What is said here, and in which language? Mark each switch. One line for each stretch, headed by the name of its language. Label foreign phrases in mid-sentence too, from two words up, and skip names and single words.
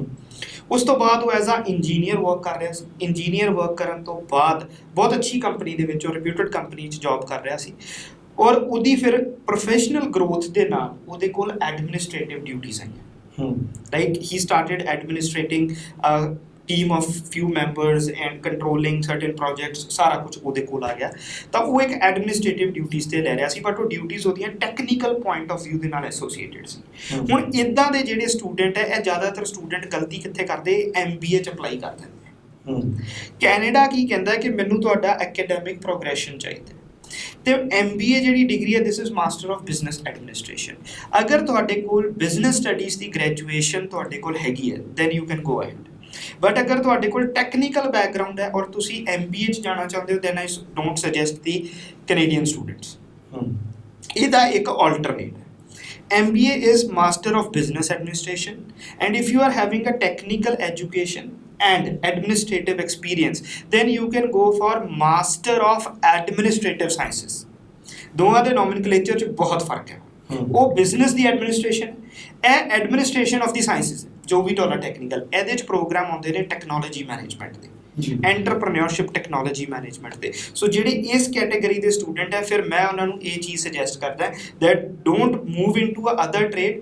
Punjabi: ਉਸ ਤੋਂ ਬਾਅਦ ਉਹ
English: as a engineer work
Punjabi: ਕਰ ਰਿਹਾ ਸੀ।
English: engineer work
Punjabi: ਕਰਨ ਤੋਂ ਬਾਅਦ ਬਹੁਤ ਅੱਛੀ ਕੰਪਨੀ ਦੇ ਵਿੱਚ, ਉਹ
English: reputed company
Punjabi: 'ਚ ਜੌਬ ਕਰ ਰਿਹਾ ਸੀ, ਔਰ ਉਹਦੀ ਫਿਰ
English: professional growth
Punjabi: ਦੇ ਨਾਲ ਉਹਦੇ ਕੋਲ
English: administrative duties
Punjabi: ਆਈਆਂ।
English: like he started administrating team of few members and controlling certain projects,
Punjabi: ਸਾਰਾ ਕੁਝ ਉਹਦੇ ਕੋਲ ਆ ਗਿਆ। ਤਾਂ ਉਹ ਇੱਕ
English: administrative duties
Punjabi: ਤੇ ਲੈ ਰਿਹਾ ਸੀ, ਬਟ ਉਹ ਡਿਊਟੀਜ਼ ਉਹਦੀਆਂ
English: technical point of view
Punjabi: ਦੇ ਨਾਲ ਐਸੋਸੀਏਟਡ ਸੀ। ਹੁਣ ਇਦਾਂ ਦੇ ਜਿਹੜੇ ਸਟੂਡੈਂਟ ਹੈ, ਇਹ ਜ਼ਿਆਦਾਤਰ ਸਟੂਡੈਂਟ ਗਲਤੀ ਕਿੱਥੇ ਕਰਦੇ? MBA 'ਚ ਅਪਲਾਈ ਕਰ ਦਿੰਦੇ। ਕੈਨੇਡਾ ਕੀ ਕਹਿੰਦਾ ਕਿ ਮੈਨੂੰ ਤੁਹਾਡਾ
English: academic progression
Punjabi: ਚਾਹੀਦਾ, ਤੇ MBA ਜਿਹੜੀ ਡਿਗਰੀ ਹੈ,
English: this is master of business administration.
Punjabi: ਅਗਰ ਤੁਹਾਡੇ ਕੋਲ
English: business studies
Punjabi: ਦੀ ਗ੍ਰੈਜੂਏਸ਼ਨ ਤੁਹਾਡੇ ਕੋਲ ਹੈਗੀ ਹੈ,
English: then you can go ahead.
Punjabi: ਬਟ ਅਗਰ ਤੁਹਾਡੇ ਕੋਲ
English: technical background
Punjabi: ਹੈ ਔਰ ਤੁਸੀਂ MBA 'ਚ ਜਾਣਾ ਚਾਹੁੰਦੇ ਹੋ,
English: then I don't suggest the Canadian students.
Punjabi: ਇਹਦਾ ਇੱਕ ਆਲਟਰਨੇਟ ਹੈ।
English: MBA is Master of Business Administration, and if you are having a technical education and administrative experience, then you can go for Master of Administrative Sciences.
Punjabi: ਦੋਵਾਂ ਦੇ ਨੋਮਨਕਲੇਚਰ 'ਚ ਬਹੁਤ ਫਰਕ ਹੈ। ਉਹ ਬਿਜ਼ਨਸ ਦੀ ਐਡਮਿਨਿਸਟ੍ਰੇਸ਼ਨ, ਇਹ
English: administration of the sciences,
Punjabi: ਜੋ ਵੀ ਤੁਹਾਡਾ ਟੈਕਨੀਕਲ, ਇਹਦੇ 'ਚ ਪ੍ਰੋਗਰਾਮ ਆਉਂਦੇ ਨੇ
English: technology management
Punjabi: ਦੇ,
English: entrepreneurship technology management
Punjabi: ਦੇ। ਸੋ ਜਿਹੜੇ ਇਸ ਕੈਟੇਗਰੀ ਦੇ ਸਟੂਡੈਂਟ ਹੈ, ਫਿਰ ਮੈਂ ਉਹਨਾਂ ਨੂੰ ਇਹ ਚੀਜ਼ ਸੁਜੈਸਟ ਕਰਦਾ
English: that don't move into a other trade.